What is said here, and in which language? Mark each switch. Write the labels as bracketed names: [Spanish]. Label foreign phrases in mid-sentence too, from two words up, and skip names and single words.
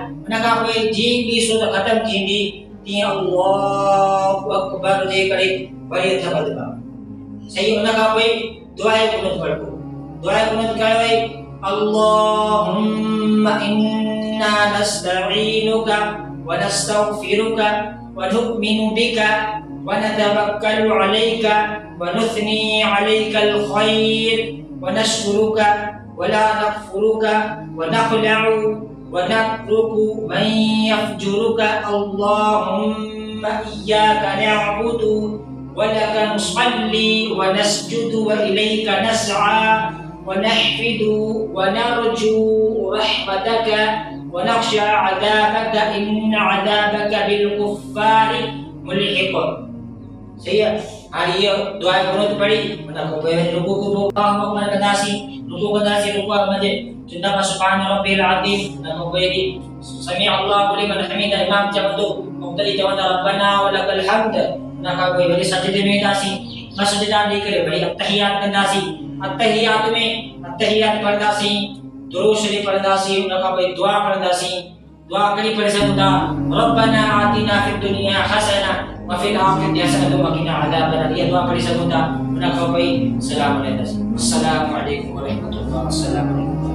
[Sindhi] उन खां पोइ जीअं ॿी सूरत ख़त्म थींदी तीअं [Arabic] الله أكبر [Sindhi] जे करे वरी हथ वधबा, सही। उन खां पोइ दुआए कुनूत पढ़बो, दुआए कुनूत कयो है [Arabic] اللهم إنا نستعينك ونستغفرك ونؤمن بك ونتوكل عليك ونثني عليك الخير ونشكرك ولا نكفرك ونخلع ونترك من يفجرك اللهم إياك نعبد ولك نصلي ونسجد وإليك نسعى ونحفد ونرجو رحمتك ونخشى عذابك إن عذابك بالكفار ملحق، [Sindhi] सही है। हाणे इहो दुआ कुनूत पढ़ी उन खां पोइ रुकू को [Arabic] الله أكبر [Sindhi] कंदासीं, रुकू कंदासीं, रुकू में 3 दफ़ा [Arabic] سبحان ربي [Sindhi] अज़ीम, उन खां पोइ [Arabic] سمع الله لمن حمده, [Sindhi] इमाम चवंदो, मुक़्तदी चवंदा [Arabic] ربنا ولك الحمد, [Sindhi] उन खां पोइ वरी सजदे में वेंदासीं, ॿ सजदा ॾेई करे वरी अत्तहियात कंदासीं, अत्तहियात में अत्तहियात पढ़ंदासीं, दुरूद शरीफ पढ़ंदासीं, उन खां पोइ दुआ पढ़ंदासीं, दुआ कहिड़ी पढ़ी सघूं था [Arabic] ربنا آتنا في الدنيا حسنة وفي الآخرة حسنة وقنا عذاب النار, [Sindhi] इहा दुआ पढ़ी सघूं था। उन खां पोइ [Arabic] سلام عليكم، السلام عليكم ورحمة الله، السلام عليكم.